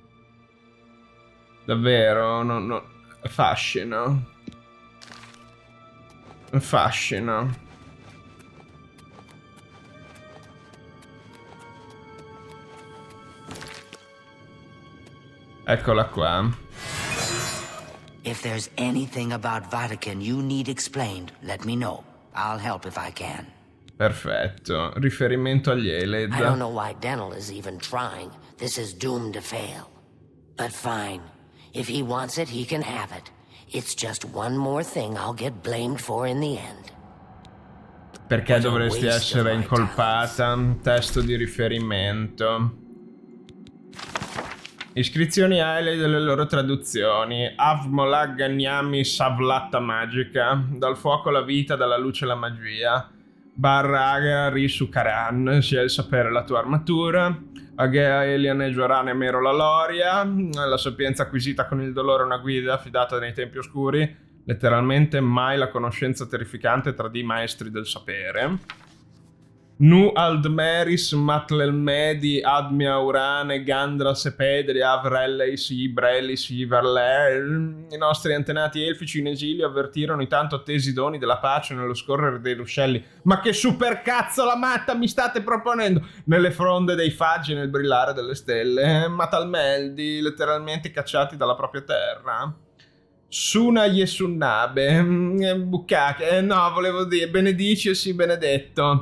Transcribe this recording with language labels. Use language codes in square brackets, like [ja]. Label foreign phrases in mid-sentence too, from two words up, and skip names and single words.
[it] Davvero? No. Fascino. Fascino. Eccola qua. [en] If there's anything about Vatican you need explained, let me know. I'll help if I can. [it] Perfetto. Riferimento agli Aelid. [en] I don't know why Denel is even trying. This is doomed to fail. But fine. If he wants it, he can have it. It's just one more thing I'll get blamed for in the end. [it] Perché dovresti essere incolpata? Testo di riferimento. Iscrizioni Aelid delle loro traduzioni. Avmolag Ganyami Savlatta Magica. Dal fuoco la vita, dalla luce la magia. Barraga Risu Karan. Sia il sapere la tua armatura. Agea Eliane Giorane Mero la Loria. La sapienza acquisita con il dolore, una guida affidata nei tempi oscuri. Letteralmente mai la conoscenza terrificante tra di maestri del sapere. Nu Aldmeris Matlelmedi Admia Urane Gandra Sepedri Avrelleis Ibrelis Iverle. I nostri antenati elfici in esilio avvertirono i tanto attesi doni della pace nello scorrere dei ruscelli. Ma che supercazzo la matta mi state proponendo? Nelle fronde dei faggi e nel brillare delle stelle. Matalmeldi, letteralmente cacciati dalla propria terra. Suna Yesunnabe Bukkake, no, volevo dire benedici e sì benedetto.